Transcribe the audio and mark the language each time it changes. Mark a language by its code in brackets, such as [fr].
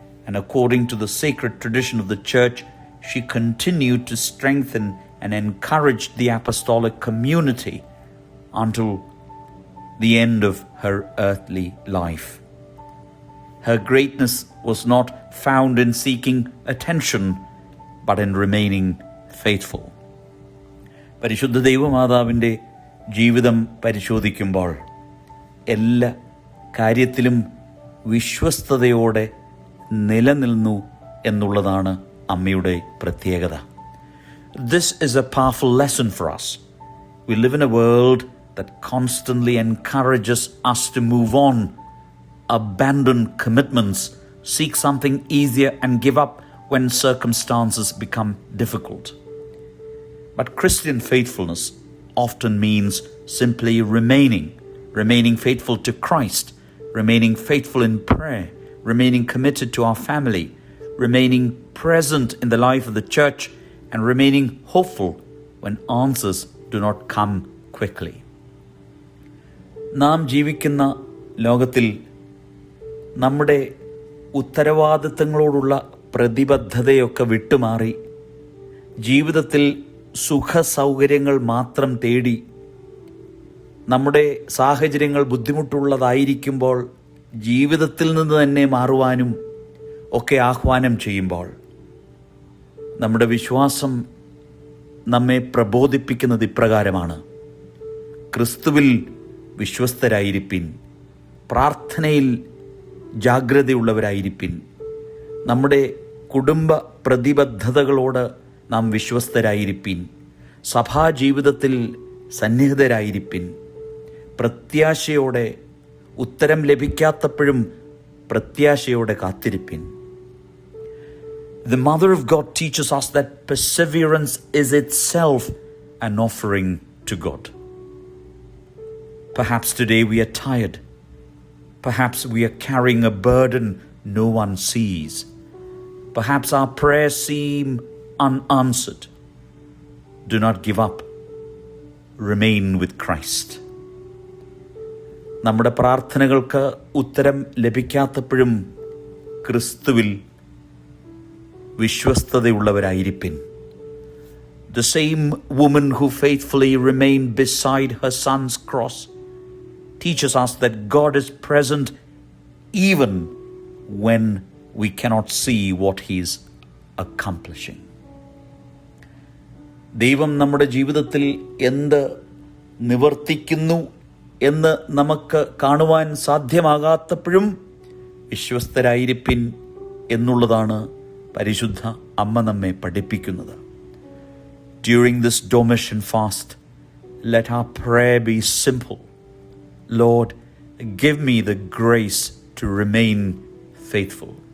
[en] And according to the sacred tradition of the Church, she continued to strengthen and encourage the apostolic community until the end of her earthly life. Her greatness was not found in seeking attention, but in remaining faithful. [ml] പരിശുദ്ധ ദൈവമാതാവിൻ്റെ ജീവിതം പരിശോധിക്കുമ്പോൾ എല്ലാ കാര്യത്തിലും വിശ്വസ്തയോടെ നിലനിന്നു എന്നുള്ളതാണ് അമ്മയുടെ പ്രത്യേകത. [en] This is a powerful lesson for us. We live in a world that constantly encourages us to move on, abandon commitments, seek something easier and give up when circumstances become difficult. But Christian faithfulness often means simply remaining faithful to Christ, remaining faithful in prayer, remaining committed to our family, remaining present in the life of the church, and remaining hopeful when answers do not come quickly. [ml] നാം ജീവിക്കുന്ന ലോകത്തിൽ നമ്മുടെ ഉത്തരവാദിത്തങ്ങളോടുള്ള പ്രതിബദ്ധതയൊക്കെ വിട്ടുമാറി ജീവിതത്തിൽ സുഖസൗകര്യങ്ങൾ മാത്രം തേടി നമ്മുടെ സാഹചര്യങ്ങൾ ബുദ്ധിമുട്ടുള്ളതായിരിക്കുമ്പോൾ ജീവിതത്തിൽ നിന്ന് തന്നെ മാറുവാനും ഒക്കെ ആഹ്വാനം ചെയ്യുമ്പോൾ നമ്മുടെ വിശ്വാസം നമ്മെ പ്രബോധിപ്പിക്കുന്നത് ഇപ്രകാരമാണ്: ക്രിസ്തുവിൽ വിശ്വസ്തരായിരിപ്പിൻ, പ്രാർത്ഥനയിൽ ജാഗ്രതയുള്ളവരായിരിപ്പിൻ, നമ്മുടെ കുടുംബ പ്രതിബദ്ധതകളോട് നാം വിശ്വസ്തരായിരിപ്പിൻ, സഭാജീവിതത്തിൽ സന്നിഹിതരായിരിപ്പിൻ, പ്രത്യാശയോടെ ഉത്തരം ലഭിക്കാത്തപ്പോഴും പ്രത്യാശയോടെ കാത്തിരിപ്പിൻ. [en] The Mother of God teaches us that perseverance is itself an offering to God. Perhaps today we are tired. Perhaps we are carrying a burden no one sees. Perhaps our prayers seem unanswered. Do not give up. Remain with Christ. [ml] നമ്മുടെ പ്രാർത്ഥനകൾക്ക് ഉത്തരം ലഭിക്കാത്തപ്പോഴും ക്രിസ്തുവിൽ വിശ്വസ്തതയുള്ളവരായിരിപ്പിൻ. [en] The same woman who faithfully remained beside her son's cross teaches us that God is present even when we cannot see what he is accomplishing. [ml] ദൈവം നമ്മുടെ ജീവിതത്തിൽ എന്ത് നിവർത്തിക്കുന്നു എന്ന് നമുക്ക് കാണുവാൻ സാധ്യമാകാത്തപ്പോഴും വിശ്വസ്തരായിരിപ്പിൻ എന്നുള്ളതാണ് പരിശുദ്ധ അമ്മ നമ്മെ പഠിപ്പിക്കുന്നത്. [en] During this Domitian fast, let our prayer be simple. Lord, give me the grace to remain faithful.